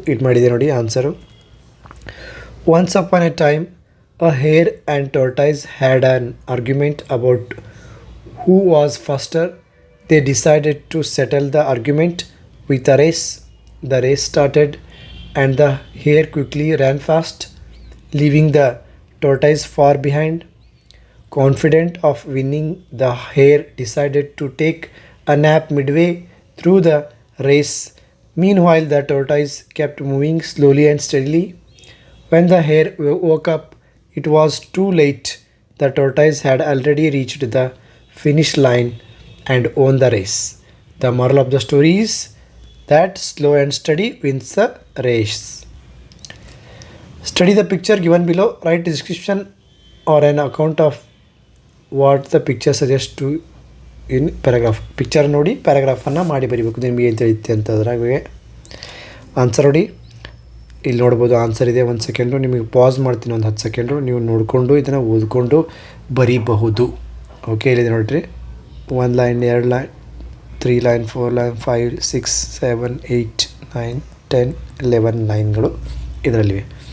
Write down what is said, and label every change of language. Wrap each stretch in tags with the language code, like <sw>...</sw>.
<kn>ಇದು ಮಾಡಿದೆ ನೋಡಿ answer.</kn> <en>Once upon a time a hare and tortoise had an argument about who was faster. They decided to settle the argument with a race. The race started and the hare quickly ran fast, leaving the tortoise far behind. Confident of winning, the hare decided to take a nap midway through the race. Meanwhile, the tortoise kept moving slowly and steadily. When the hare woke up, it was too late. The tortoise had already reached the finish line and won the race. The moral of the story is that slow and steady wins the race. Study the picture given below. Write a description or an account of what the picture suggests to in paragraph.</en> <kn>Picture ನೋಡಿ ಪ್ಯಾರಾಗ್ರಾಫನ್ನು ಮಾಡಿ ಬರೀಬೇಕು. ನಿಮಗೆ ಏನು ತಿಳಿಯುತ್ತೆ ಅಂತದ್ರಾಗೆ answer ನೋಡಿ. ಇಲ್ಲಿ ನೋಡ್ಬೋದು answer ಇದೆ. ಒಂದು ಸೆಕೆಂಡು ನಿಮಗೆ ಪಾಸ್ ಮಾಡ್ತೀನಿ, ಒಂದು 10 ಸೆಕೆಂಡು. ನೀವು ನೋಡಿಕೊಂಡು ಇದನ್ನು ಓದ್ಕೊಂಡು ಬರೀಬಹುದು. ಓಕೆ, ಇಲ್ಲಿದೆ ನೋಡಿರಿ. 1 ಲೈನ್, 2 ಲೈನ್, 3 ಲೈನ್, 4 ಲೈನ್, 5, 6, 7, 8, 9, 10, 11 ಲೈನ್ಗಳು ಇದರಲ್ಲಿವೆ.</kn>